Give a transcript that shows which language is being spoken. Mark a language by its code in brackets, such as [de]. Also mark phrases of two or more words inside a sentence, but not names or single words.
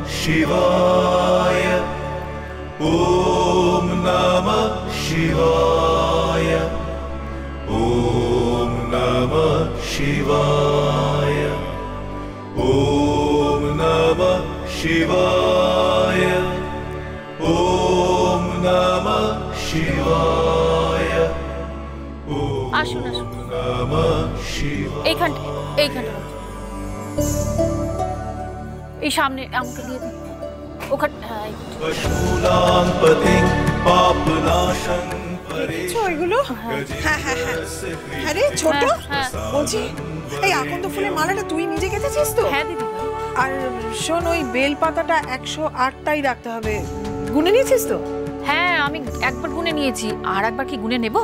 [sa] शिवाय ॐ नमः शिवाय ॐ नमः शिवाय ॐ नमः शिवाय ॐ नमः शिवाय [bn] আসুন আসুন [sa] नमः शिवाय [bn] এইখানটা এই সামনে আমাকে দিয়ে দিন ওখানে [sa] पशूनां पतिं पापनाशं [bn] ওইগুলো হ্যাঁ হ্যাঁ হ্যাঁ আরে ছোট হ্যাঁ। বলছি এই আকন্দ ফুলের মালাটা তুই নিজে গেঁথেছিস তো? হ্যাঁ দিদি আর শোন ওই বেল পাতাটা 108টাই রাখতে হবে, গুনে নিয়েছিস তো? হ্যাঁ আমি একবার গুনে নিয়েছি, আর একবার কি গুনে নেব?